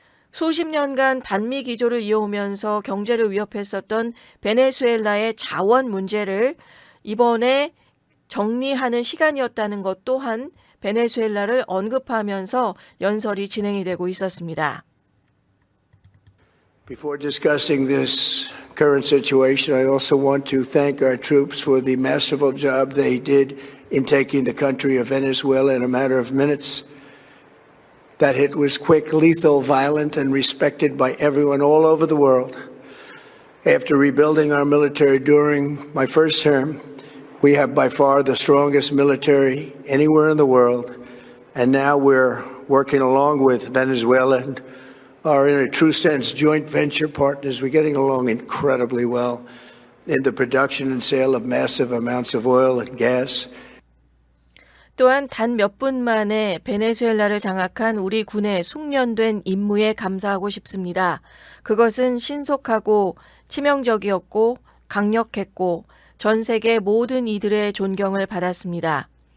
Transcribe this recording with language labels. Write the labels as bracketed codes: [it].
[ko] 수십 년간 반미 기조를 이어오면서 경제를 위협했었던 베네수엘라의 자원 문제를 이번에 정리하는 시간이었다는 것 또한 베네수엘라를 언급하면서 연설이 진행이 되고 있었습니다. [en] Before discussing this current situation, I also want to thank our troops for the masterful job they did in taking the country of Venezuela in a matter of minutes. That hit was quick, lethal, violent, and respected by everyone all over the world. After rebuilding our military during my first term, we have by far the strongest military anywhere in the world. And now we're working along with Venezuela and are in a true sense joint venture partners. We're getting along incredibly well in the production and sale of massive amounts of oil and gas. [ko] 또한 단 몇 분 만에 베네수엘라를 장악한 우리 군의 숙련된 임무에 감사하고 싶습니다. 그것은 신속하고 치명적이었고 강력했고 전 세계 모든 이들의 존경을 받았습니다.